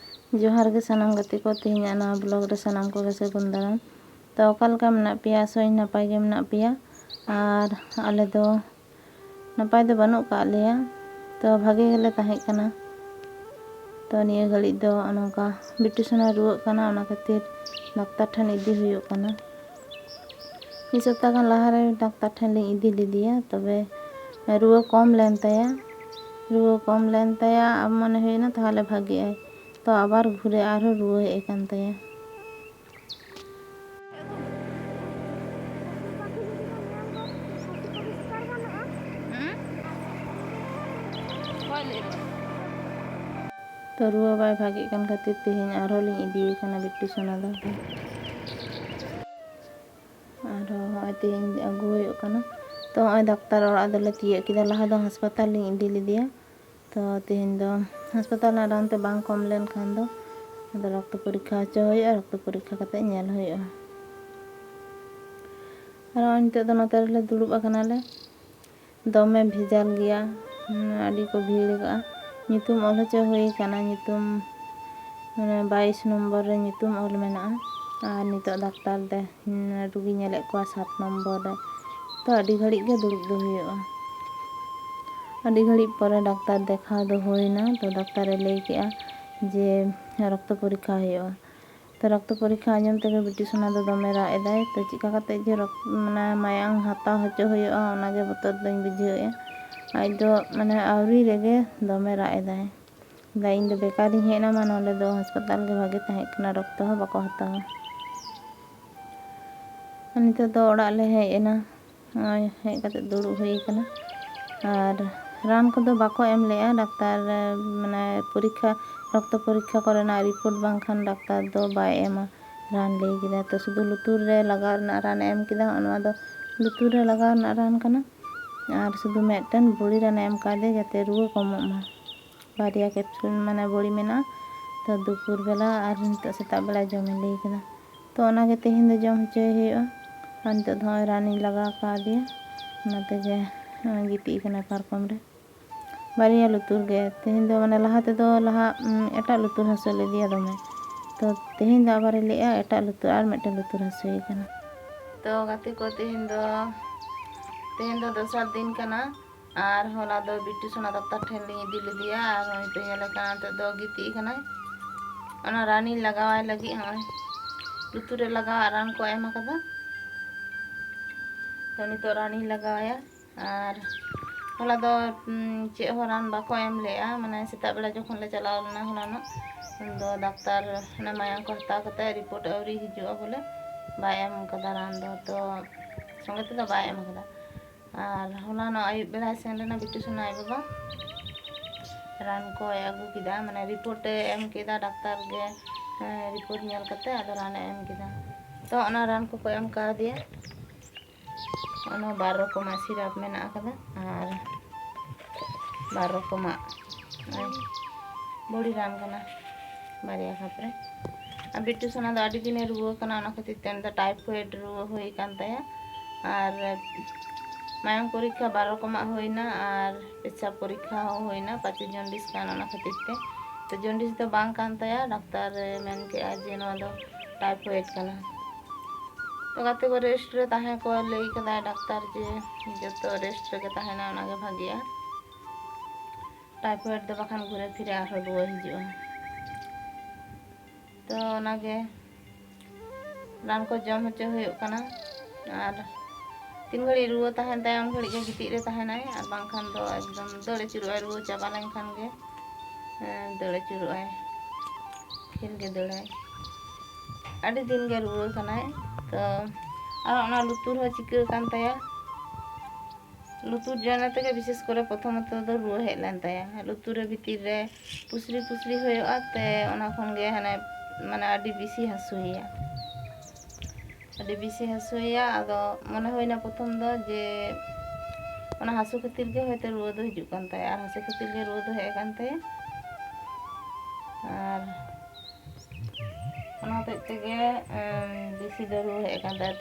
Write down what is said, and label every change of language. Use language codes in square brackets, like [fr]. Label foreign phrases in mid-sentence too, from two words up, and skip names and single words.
[sat] जोहार गे सानाम गति को तेहना नवा ब्लॉग रे सानाम को सागुन दाराम। तो ओकालका मेना पेया सोई नपाय गे मेना पेया और आले दो नपाय दो बानुक का लेया। तो भागे गेले ताहें कना। तो निया घड़ी दो अनका बिट्टू सोना रुवाक कना ओना खातिर डाक्तार ठन इदी हुयुक कना। मिद सप्ताह गान लाहा रे डाक्तार ठन लिंग इदी लिदिया तबे रुवा कम लेन ताया अब मने हुइना ताहले भागे आय। तो आबार घुरे आरो रुवा हेज कान ताया। तो रुवा बाय भागे कान खातिर तेहेन आरो लिंग इदी काना बिट्टू सोना दा आरो होय तेहेन अगु हुयुक काना। तो होय डाक्तार ओड़ा दोले तियक किदा लाहा दो हास्पताल लिंग इदी लिदिया। तो तेहेन दो हास्पताल ना रान ते बांग कम लेन खान दो रक्त परीक्षा हचो हुयुआ। रक्त परीक्षा कते नेल हुयुआ। आरो नितो दो नोते रेले दुड़ुब आकनाले दमे भेजाल गया आडी को भीड़ का नितुम ऑल हचो हुई काना। नितुम माने 22 नंबर रे नितुम ऑल मेना और नितो डाक्तार दे रुगी नेले को 7 नंबर रे। तो आडी घड़ी गे दुड़ुब दो हुयुआ। आडी घड़ी परे डाक्तार देखा दो होइना। तो डाक्तार ए लई केआ जे रक्त परीक्षा हुयुआ। तो रक्त परीक्षा आंजम तेगे बिट्टू सोना दो दमे राग एदाय। तो चिका कते जे माने मायांग हाताव हचो हुयुआ ओनागे बतर दोኝ बुझावेआ। आज दो माने आवरी रेगे दमे राग एदाय दा इन दो बेकार इन हेना मा नोले दो हास्पताल गे भागे ताहें कना रक्त हो बाको हतावा। नितो दो ओड़ा ले हेज एना हेज कते दुड़ुब हुई काना और रान को दो बाको एम लेआ डाक्तार माने परीक्षा रक्त परीक्षा करेना रिपोर्ट बांखान डाक्तार दो बाय एमा रान लई किदा। तो शुधु लुतुर रे लगाव रना रान एम किदा ओनवा दो लुतुर रे लगाव रना रान काना और शुधु मेटन बड़ी रान एम कादे जाते रुवा कमोग मा। बारिया कैप्सूल माने बड़ी मेना तो [bn] দুপুর বেলা [sat] और नितो सेता बेला जम लई किदा। तो ओनागे तेहेन दो जम हचोय हुयुआ और नितो दो रान इन लगाव कादिया ओना तेगे गिती कना पारकम रे बारिया लुतुर गे। तेहेन दो माने लाहा ते दो लाहा एटा लुतुर हसो लेदिया दमे। तो तेहेन दो आबार लेआ एटा लुतुर और मेटन लुतुर हसोय कना। तो गाते को तेहेन दो दोसर दिन कना और होला दो बिट्टू सोना डाक्तार ठेन लिंग इदी लिदिया और होय पे हेले कना तो दो गिती कना ओना रानी लगावाय लगी होय लुतुर रे लगाव रान को एम आकादा। तो नितो रानी लगावाया और होला दो चे हो रान बाको एम लेआ माने सेता बेला जखन ले चलाव लेना होलानो दो डाक्तार ना मायांग को हताव कते रिपोर्ट आवरी हिजुआ बोले बाय एम कदा रान दो। तो संगे ते दो बाय एम कदा और होलानो आयुब बेला सेन लेना बिट्टू सोना आय बाबा रान को अगु किदा माने रिपोर्ट एम किदा डाक्तार गे रिपोर्ट नेल कते आदो रान एम किदा। तो ओना रान को एम का दिया ओना 12 रकम सिराप मेना आकादा और 12 रकम बड़ी रान कना बारिया खापरे। और बिट्टू सोना दो आडी दिने रुवा कना ओना खातिर तेन दो टाइफाइड रुवा हुई कान ताया और मायांग परीक्षा 12 रकम होइना और पेशाब परीक्षा होइना पाचे जॉन्डिस कान ओना खातिर ते। तो जॉन्डिस दो बांग कान ताया डाक्तार मेन के आ जे नोआ दो टाइफाइड कना। तो गाते को रेस्ट रे ताहे को लई कदा डाक्तार जे जतो रेस्ट रे के ताहेना ओनागे भागिया टाइफाइड दो बाखान घुरे फिरे आरो रुवा हिजुआ। तो ओनागे रान को जम हचो हुयुक कना और 3 घड़ी रुवा ताहेन ताय उन घड़ी गे गिती रे ताहेनाय और बांखान दो एकदम दौड़े चुरुआय रुवा चाबा लेनखान गे दौड़े चुरुआय फिर गे दौड़ाय आडी दिन गे रुवा कनाय। तो और ओना लुतुर हो चिका कान ताया लुतुर जाना तेगे विशेष करे प्रथमत दो रुवा हेज लेन ताया लुतुर रे भितिर रे पुसरी हुयुआ ते ओना खन गे हाने माने आडी बिसी हसुया आडी बिसी हसुया। आदो मने होइना प्रथम दो जे ओना हासु खातिर गे होयते रुवा दो हिजुक कान ताया और हासु खातिर गे रुवा दो हेज कान ताया और ओना तेगे बिसी दो रुवा हेज कान ताया।